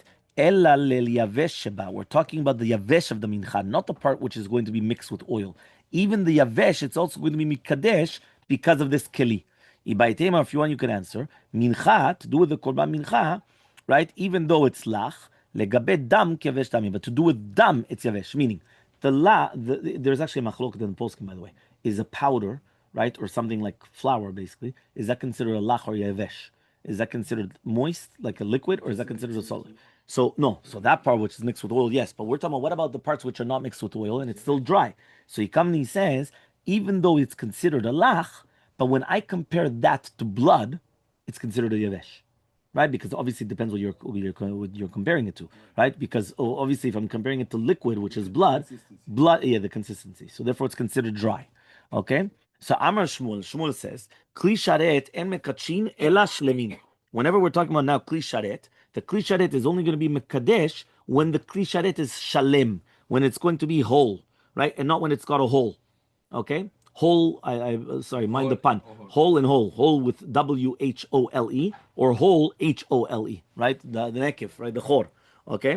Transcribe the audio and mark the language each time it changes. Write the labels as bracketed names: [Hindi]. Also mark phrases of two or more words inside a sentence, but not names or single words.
[Hebrew] אלא ליבש שבה. [English] We're talking about the yavesh of the mincha, not the part which is going to be mixed with oil. Even the yavesh, it's also going to be mikadesh because of this keli. Ibaitema, if you want, you can answer. Mincha, to do with the [Hebrew] קרבן מנחה, [English] right? Even though it's lach, [Hebrew] לגבי דם כיבש דמי, [English] but to do with dam, it's yavesh. Meaning, there's actually a machlok in the poskim, by the way, is a powder, right, or something like flour, basically. Is that considered a lach or yavesh? Is that considered moist, like a liquid, or is that considered a solid? So no, so that part which is mixed with oil, yes. But we're talking about what about the parts which are not mixed with oil and it's still dry? So he comes and he says, even though it's considered a lach, but when I compare that to blood, it's considered a yavesh, right? Because obviously it depends what you're comparing it to, right? Because obviously if I'm comparing it to liquid, which is blood, yeah, the consistency. So therefore it's considered dry. Okay. So Amar Shmuel says, [Hebrew] כלי שרת אין מקדשין אלא שלמין. [English] Whenever we're talking about now [Hebrew] כלי שרת, [English] the [Hebrew] כלי שרת [English] is only going to be mekadesh when the [Hebrew] כלי শרת [English] is shalem, when it's going to be whole, right? And not when it's got a hole. Okay? Whole, sorry, mind the pun. Whole and whole with WHOLE or whole HOLE, right? The nekif, right? The chor. Okay?